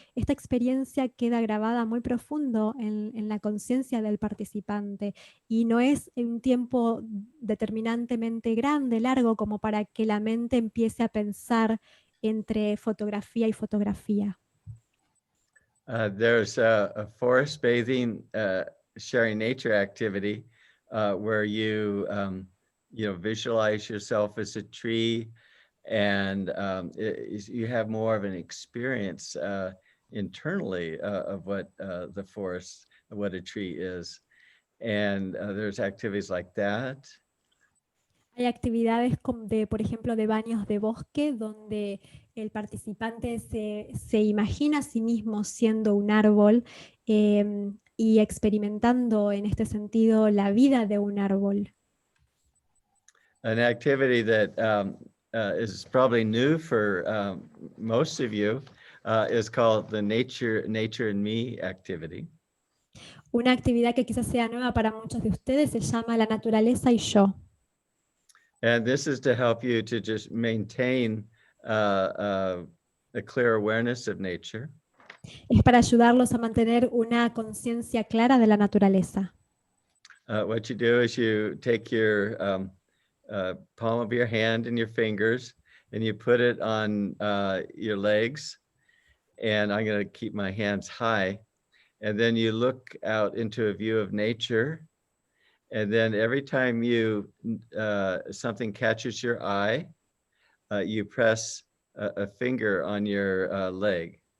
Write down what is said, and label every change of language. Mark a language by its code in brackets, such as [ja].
[es] Esta experiencia queda grabada muy profundo en la conciencia del participante y no es un tiempo determinantemente grande, largo, como para que la mente empiece a pensar entre fotografía y fotografía. [en] There's a forest bathing, sharing nature activity where you visualize yourself as a tree, and you have more of an experience internally of what the forest, what a tree is. And there's activities like that. [es] Hay actividades por ejemplo, de baños de bosque, donde el participante se imagina a sí mismo siendo un árbol y experimentando en este sentido la vida de un árbol. [en] An activity that is probably new for most of you is called the Nature and Me activity. [es] Una actividad que quizás sea nueva para muchos de ustedes se llama La Naturaleza y Yo. [en] And this is to help you to just maintain a clear awareness of nature. [es] Es para ayudarlos a mantener una conciencia clara de la naturaleza. [en] What you do is you take your palm of your hand and your fingers and you put it on your legs, and I'm going to keep my hands high, and then you look out into a view of nature, and then every time you something catches your eye, you press a finger on your leg.